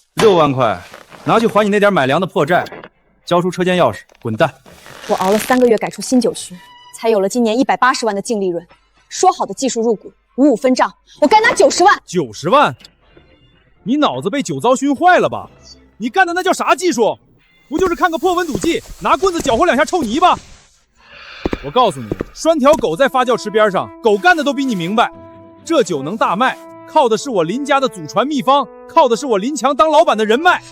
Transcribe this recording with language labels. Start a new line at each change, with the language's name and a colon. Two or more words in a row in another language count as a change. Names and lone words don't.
Chinese: 6 萬塊，拿去還你那點買糧的破債，交出車間鑰匙，滾蛋！我熬了3個月改出新酒区，才有了今年180萬的净利潤。說好的技術入股，55分賬，我該拿90萬。 90萬？你腦子被酒糟熏壞了吧？你幹的那叫啥技術？不就是看个破温度計，拿棍子攪和2下臭泥巴？我告訴你，拴條狗在發酵池邊上，狗幹的都比你明白。這酒能大賣，靠的是我林家的祖傳秘方，靠的是我林強當老板的人脈。